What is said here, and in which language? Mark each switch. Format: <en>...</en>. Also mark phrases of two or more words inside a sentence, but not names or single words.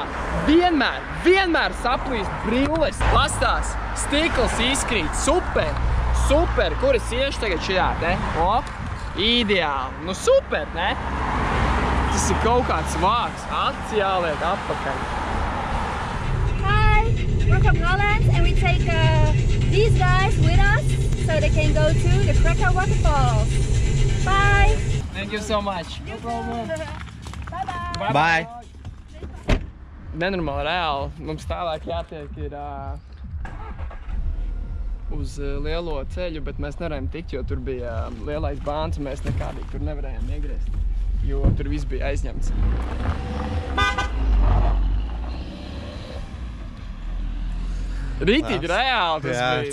<lv>Vienmēr saplīst brilles, pastās, stikls izkrīt. Super. Kur es iešu tagad šajā, ne? Ideāli. Nu super, ne? Tas ir kaut kāds vārds. Aci jāliek atpakaļ.</lv> <en>Hi, we're from Holland and we take these guys with us so they can go to the Krka waterfalls. Bye. Thank you so much. No problem. Bye-bye. Bye.</en> <lv>Nenormāli reāli. Mums tālāk jātiek ir uz lielo ceļu, bet mēs nevarējām tikt, jo tur bija lielais bāns un mēs nekādīgi tur nevarējām iegriezt, jo tur viss bija aizņemts. Rītīgi reāli tas bija.</lv>